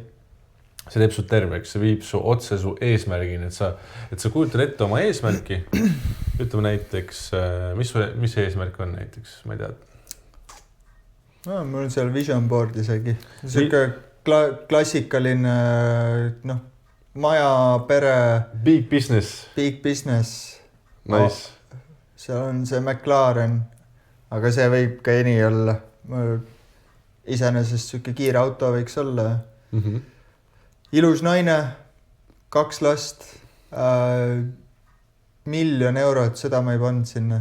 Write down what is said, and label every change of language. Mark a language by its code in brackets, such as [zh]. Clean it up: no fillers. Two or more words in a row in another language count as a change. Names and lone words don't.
[et] See teeb su terveks, see viib su otse su eesmärgini, et sa kujutad ette oma eesmärki. Ütleme näiteks, mis eesmärk on näiteks, ma ei tea. Mul on seal [en] vision board [et] isegi. Siuke klassikaline, maja, pere. [en] Big business. Big business. Nice. [et] Seal on see McLaren, aga see võib ka eni olla. Iseenesest siuke kiire auto võiks olla. Ilus naine, 2 last, 1 000 000 eurot, seda ma ei pannud sinna.